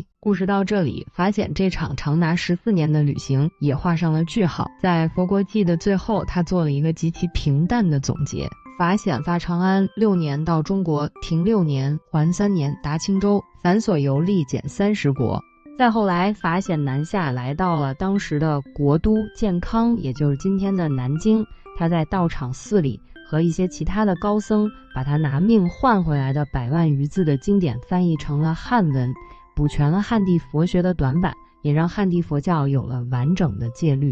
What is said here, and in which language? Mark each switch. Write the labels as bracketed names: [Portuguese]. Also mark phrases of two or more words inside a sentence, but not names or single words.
[Chinese] 故事到這裡，法顯這場長達14年的旅行也畫上了句號。在《佛國記》的最後，他做了一個極其平淡的總結：法顯發長安，6年到中國，停6年，還3年，達青州，凡所遊歷減30國。再後來，法顯南下，來到了當時的國都建康，也就是今天的南京。他在道場寺裡和一些其他的高僧，把他拿命換回來的100萬餘字的經典翻譯成了漢文，補全了漢地佛學的短板，也讓漢地佛教有了完整的戒律。